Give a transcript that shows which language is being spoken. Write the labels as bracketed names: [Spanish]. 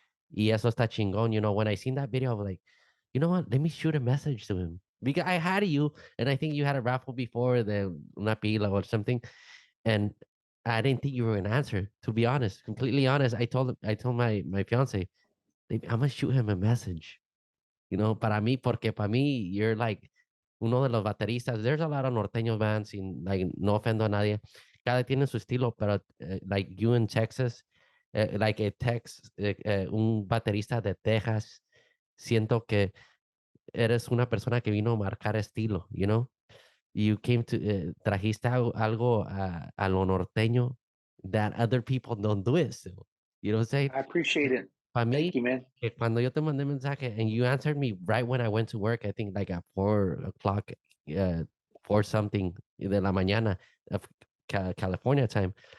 [Spanish] Y eso está chingón. [English] When I seen that video, I was like, you know what? Let me shoot a message to him because I had you, and I think you had a raffle before the [Spanish] una pila [English] or something, and I didn't think you were gonna answer. To be honest, completely honest, I told my fiance, "Babe, I'm gonna shoot him a message." [Spanish] Para mí, [English] you're like [Spanish] uno de los bateristas. [English] There's a lot of norteños bands, and like [Spanish] no ofendo a nadie. Cada tiene su estilo, pero [English] like you in Texas, [Spanish] like un baterista de Texas, siento que eres una persona que vino a marcar estilo. [English] You came to [Spanish] trajiste algo a lo norteño [English] that other people don't do it still. You know what I'm saying? I appreciate it. [Spanish] Para [English] Thank you, man. [Spanish] que cuando yo te mandé mensaje [English] and you answered me right when I went to work, I think like at 4 o'clock, uh, 4 something [Spanish] de la mañana [English] of California time.